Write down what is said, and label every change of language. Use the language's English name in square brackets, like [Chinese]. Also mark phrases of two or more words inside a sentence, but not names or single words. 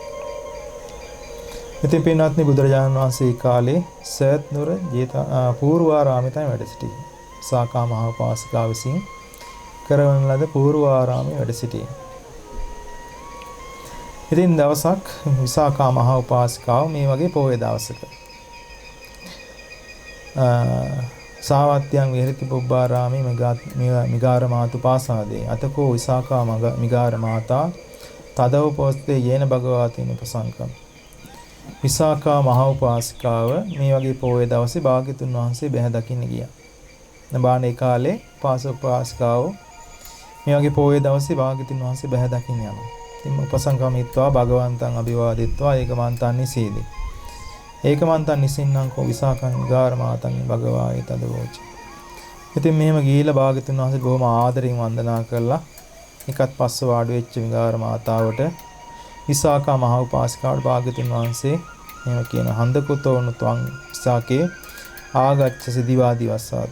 [Sinhala] ඉතින් පින්වත්නි බුදුරජාණන් වහන්සේ කාලේ සයත් නුර පූර්වාරාමයේ තමයි වැඩ සිටියේ. විසාකා මහ උපාසිකාව විසින් කරවන ලද පූර්වාරාමයේ වැඩ සිටියේ. [Pali] ඉතින් දවසක් විසාකා මහ උපාසිකාව මේ වගේ පොහොය දවසක සාවත්‍යං විහෙරති පුබ්බාරාමේ මිගාර මාතු පාසාදේ අතකෝ විසාකා මිගාර මාතා තදව පොස්තේ යේන භගවතින් උපසංකම්. [Sinhala] විසාකා මහ උපාසිකාව මේ වගේ පොහොය දවසේ භාග්‍යතුන් වහන්සේ බැහැ දකින්න ගියා. නබානේ කාලේ උපාසිකාව මේ වගේ පොහොය දවසේ භාග්‍යතුන් වහන්සේ බැහැ දකින්න යනවා. [Pali] ඉතින් උපසංකමිත්වා භගවන්තං අභිවාදිත්වා ඒකමන්තං නිසීදි. ඒකමන්තං නිසින්නම් කෝ විසාකං මිගාර මාතං භගවායි තදවෝච. [Sinhala] ඉතින් මෙහෙම ගිහිලා භාග්‍යතුන් වහන්සේ බොහොම ආදරෙන් වන්දනා කරලා එකත් පස්ස වාඩි වෙච්ච මිගාර මාතාවට විසාකා මහ උපාසිකාවට භාග්‍යතුන් වහන්සේ එහෙම කියන [Pali] හන්දකුතෝනු ත්වං විසාකේ ආගච්ඡ සිදිවාදී වස්සාති.